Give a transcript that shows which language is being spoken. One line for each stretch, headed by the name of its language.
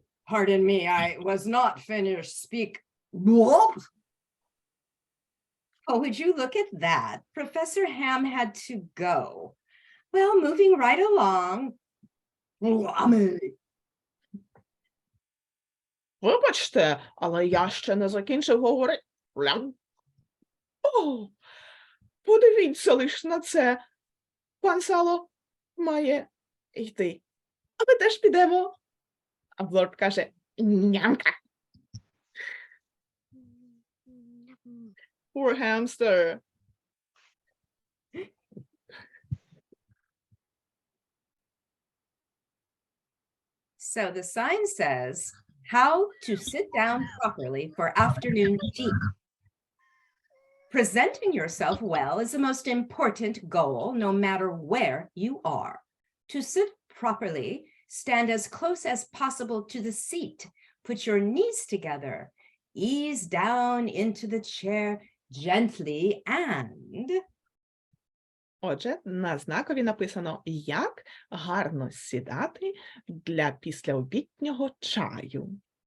English: Pardon me, I was not finished speak. Blurp. Oh, would you look at that? Professor Ham had to go. Well, moving right along.
Ukrainian: Вибачте, але я ще не закінчив говорити. О, подивіться лиш на це. Пан Сало має йти. А ми теж підемо. А Блурп каже, нямка.
English: Poor hamster. So the sign says, how to sit down properly for afternoon tea. Presenting yourself well is the most important goal, no matter where you are. To sit properly, stand as close as possible to the seat. Put your knees together. Ease down into the chair gently and...
Ukrainian: Отже, на знакові написано, як гарно сідати для післяобіднього чаю.